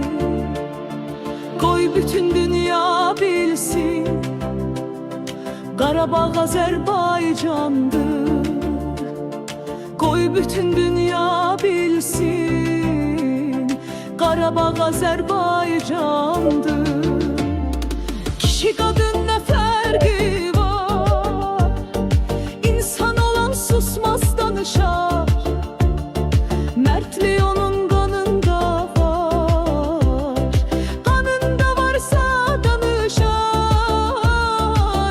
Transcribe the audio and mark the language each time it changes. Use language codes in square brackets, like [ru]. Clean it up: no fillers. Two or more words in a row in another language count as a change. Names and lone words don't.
[az] Koy bütün dünya bilsin, Qarabağ Azərbaycandır. Qoy bütün dünya bilsin, Qarabağ Azərbaycandır. [tr] Kişi kadın ne farkı var? [az] İnsan olan susmaz danışar. [tr] Mertliği onun kanında var. Kanında varsa danışar.